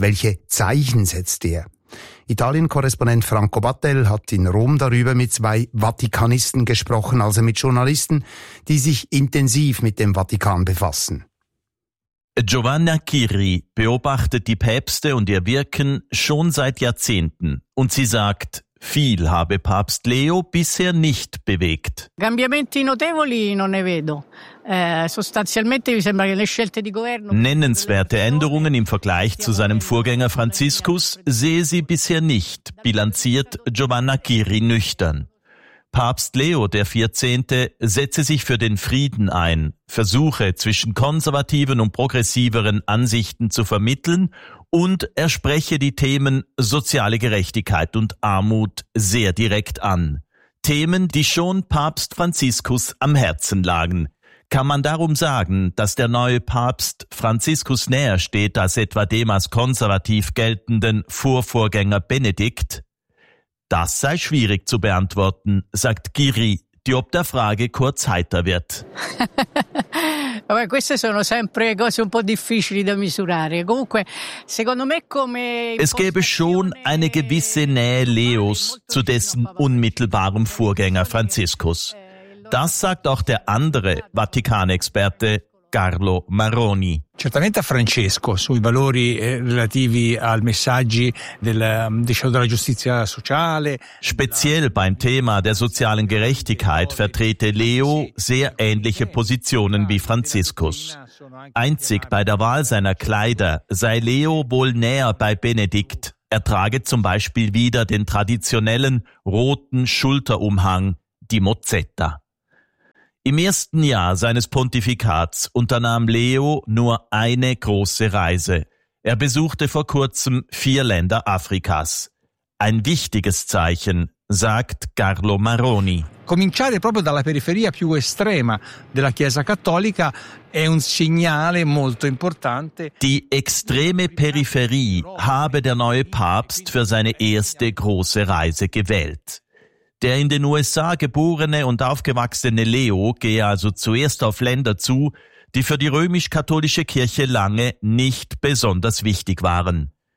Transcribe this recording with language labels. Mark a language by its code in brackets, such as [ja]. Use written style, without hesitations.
[de] Welche Zeichen setzt er? Italien-Korrespondent Franco Battel hat in Rom darüber mit zwei Vatikanisten gesprochen, also mit Journalisten, die sich intensiv mit dem Vatikan befassen. Giovanna Chiri beobachtet die Päpste und ihr Wirken schon seit Jahrzehnten. Und sie sagt, viel habe Papst Leo bisher nicht bewegt. [it] Cambiamenti notevoli non ne vedo. Sostanzialmente mi sembra che le scelte di governo. [de] Nennenswerte Änderungen im Vergleich zu seinem Vorgänger Franziskus sehe sie bisher nicht, bilanziert Giovanna Chiri nüchtern. Papst Leo der 14. setze sich für den Frieden ein, versuche zwischen konservativen und progressiveren Ansichten zu vermitteln und er spreche die Themen soziale Gerechtigkeit und Armut sehr direkt an. Themen, die schon Papst Franziskus am Herzen lagen. Kann man darum sagen, dass der neue Papst Franziskus näher steht als etwa dem als konservativ geltenden Vorvorgänger Benedikt? Das sei schwierig zu beantworten, sagt Chiri, die ob der Frage kurz heiter wird. Es gäbe schon eine gewisse Nähe Leos zu dessen unmittelbarem Vorgänger Franziskus. Das sagt auch der andere Vatikanexperte Carlo Maroni. [it] Certamente Francesco sui valori relativi al messaggi della giustizia sociale. [de] Speziell beim Thema der sozialen Gerechtigkeit vertrete Leo sehr ähnliche Positionen wie Franziskus. Einzig bei der Wahl seiner Kleider sei Leo wohl näher bei Benedikt. Er trage zum Beispiel wieder den traditionellen roten Schulterumhang, die Mozzetta. Im ersten Jahr seines Pontifikats unternahm Leo nur eine große Reise. Er besuchte vor kurzem 4 Länder Afrikas. Ein wichtiges Zeichen, sagt Carlo Maroni. [it] Cominciare proprio dalla periferia più estrema della Chiesa Cattolica è un segnale molto importante. [de] Die extreme Peripherie habe der neue Papst für seine erste große Reise gewählt. Der in den USA geborene und aufgewachsene Leo gehe also zuerst auf Länder zu, die für die römisch-katholische Kirche lange nicht besonders wichtig waren.